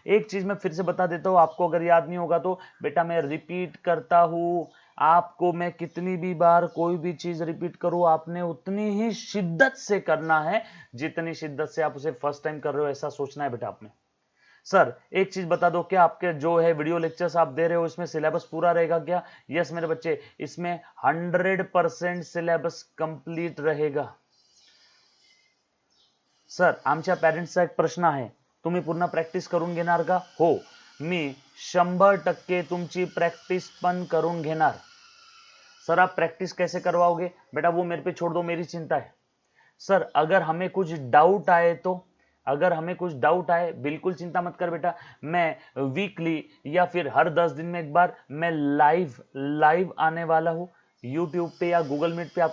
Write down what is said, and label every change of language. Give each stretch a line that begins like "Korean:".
Hindi: एक चीज मैं फिर से बता देता हूं, आपको अगर याद नहीं होगा तो बेटा मैं रिपीट करता हूं, आपको मैं कितनी भी बार कोई भी चीज रिपीट करूं, आपने उतनी ही शिद्दत से करना है जितनी शिद्दत से आप उसे फर्स्ट टाइम कर रहे हो, ऐसा सोचना है बेटा आपने। सर एक चीज बता दो, क्या आपके जो है वीडियो लेक्चर्स आप दे रहे हो इसमें सिलेबस पूरा रहेगा क्या? यस मेरे बच्चे, इसमें 100% सिलेबस कंप्लीट रहेगा।
Marathi: सर आमच्या पॅरेंट्सचा एक प्रश्न आहे, तुम्ही पूर्ण प्रॅक्टिस करून घेणार का? हो, मी 100% तुमची प्रॅक्टिस पण करून घेणार।
Hindi: सर आप प्रैक्टिस कैसे करवाओगे? बेटा वो मेरे पे छोड़ दो, मेरी चिंता है। सर अगर हमें कुछ डाउट आए तो, अगर हमें कुछ डाउट आए बिल्कुल चिंता मत कर बेटा, मैं वीकली या फिर हर 10 दिन में एक बार मैं लाइव आने वाला हूं यूट्यूब पे या गूगल मीट पे।